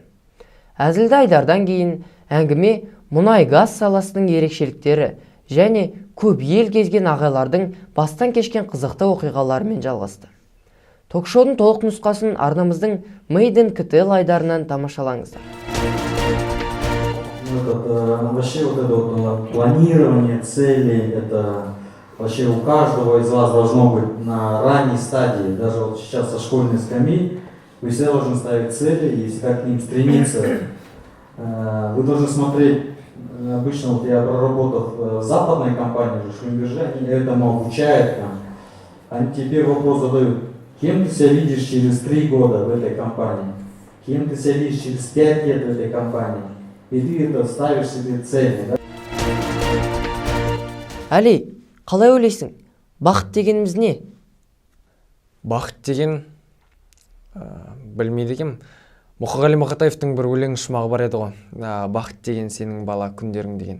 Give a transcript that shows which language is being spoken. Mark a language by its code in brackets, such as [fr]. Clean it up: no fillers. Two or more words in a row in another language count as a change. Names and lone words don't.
[kk] Әзілді айдардан кейін әңгіме мұнай-газ саласының ерекшеліктері және көп ел кезген ағайлардың бастан кешкен қызықты оқиғаларымен жалғасты. Ток-шоудың толық нұсқасын арнамыздың Made in КТЛ айдарынан тамашалаңыздар. [ru] Вообще планирование целей, это вообще у каждого из вас должно быть на ранней стадии. Даже вот сейчас со школьной скамьи вы всегда должны ставить цели и всегда к ним стремиться. Вы должны смотреть, обычно вот я проработав в западной компании, Шлюмберже, они этому обучают. Они тебе вопрос задают, кем ты себя видишь через 3 года в этой компании, кем ты себя видишь через 5 лет в этой компании. И ты это ставишь себе цели, да? [kk] Әли, қалай ойлайсың? Бақыт дегеніміз не? Бақыт деген, білмейді екем. Мұқағали Мақатаевтың бір өлең шумағы бар еді ғой. Бақыт деген сенің бала күндерің деген.